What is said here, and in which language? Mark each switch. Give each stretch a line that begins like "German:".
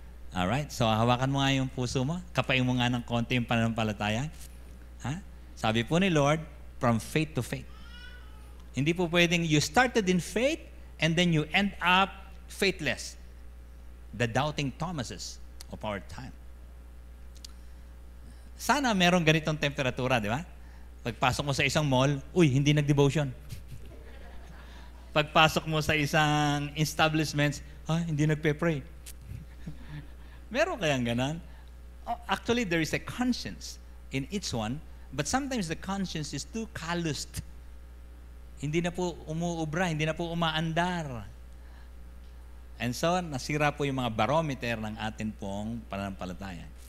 Filipino: Alright, so hawakan mo nga yung puso mo, kapain mo nga ng konti yung pananampalataya. Sabi po ni Lord,
English: from faith to faith.
Filipino: Hindi po pwedeng
English: you started in faith and then you end up faithless. The doubting Thomases of our time.
Filipino: Sana merong ganitong temperatura, di ba? Pagpasok mo sa isang mall, hindi nag-devotion. Pagpasok mo sa isang establishments, hindi nagpe-pray. Meron kayang ganon?
English: Actually, there is a conscience in each one, but sometimes the conscience is too calloused.
Filipino: Hindi na po umuubra, hindi na po umaandar.
English: And so,
Filipino: nasira po yung mga barometer ng atin pong pananampalataya.